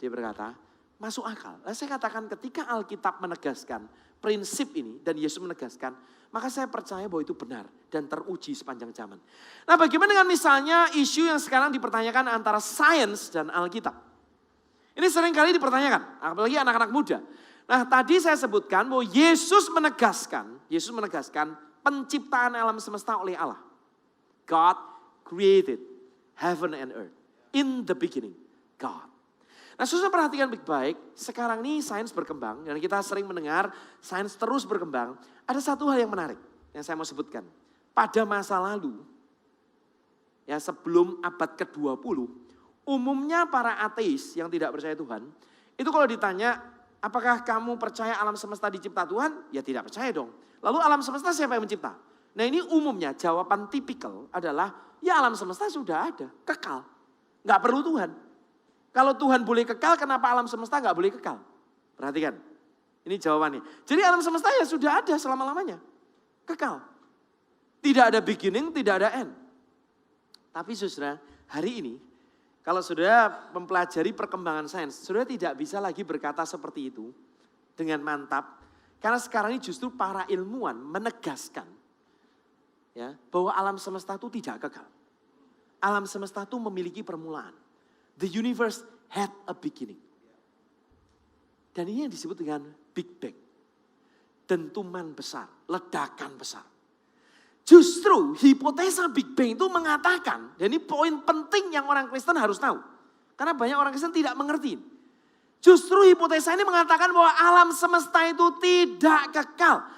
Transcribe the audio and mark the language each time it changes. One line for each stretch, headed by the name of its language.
Indonesian: Dia berkata, masuk akal. Lalu saya katakan ketika Alkitab menegaskan prinsip ini dan Yesus menegaskan, maka saya percaya bahwa itu benar dan teruji sepanjang zaman. Nah bagaimana dengan misalnya isu yang sekarang dipertanyakan antara sains dan Alkitab? Ini sering kali dipertanyakan, apalagi anak-anak muda. Nah tadi saya sebutkan bahwa Yesus menegaskan penciptaan alam semesta oleh Allah.
English: God created heaven and earth. In the beginning, God.
Indonesian: Nah saudara perhatikan baik-baik, sekarang ini sains berkembang dan kita sering mendengar sains terus berkembang. Ada satu hal yang menarik yang saya mau sebutkan. Pada masa lalu, ya sebelum abad ke-20, umumnya para ateis yang tidak percaya Tuhan, itu kalau ditanya, apakah kamu percaya alam semesta dicipta Tuhan? Ya tidak percaya dong. Lalu alam semesta siapa yang mencipta? Nah ini umumnya jawaban tipikal adalah, ya alam semesta sudah ada, kekal. Nggak perlu Tuhan. Kalau Tuhan boleh kekal, kenapa alam semesta nggak boleh kekal? Perhatikan, ini jawabannya. Jadi alam semesta ya sudah ada selama-lamanya, kekal. Tidak ada beginning, tidak ada end. Tapi saudara, hari ini, kalau saudara mempelajari perkembangan sains, saudara tidak bisa lagi berkata seperti itu dengan mantap. Karena sekarang ini justru para ilmuwan menegaskan ya, bahwa alam semesta itu tidak kekal. Alam semesta itu memiliki permulaan.
English: The universe had a beginning.
Indonesian: Dan ini yang disebut dengan Big Bang. Dentuman besar, ledakan besar. Justru hipotesa Big Bang itu mengatakan, dan ini poin penting yang orang Kristen harus tahu. Karena banyak orang Kristen tidak mengerti. Justru hipotesa ini mengatakan bahwa alam semesta itu tidak kekal.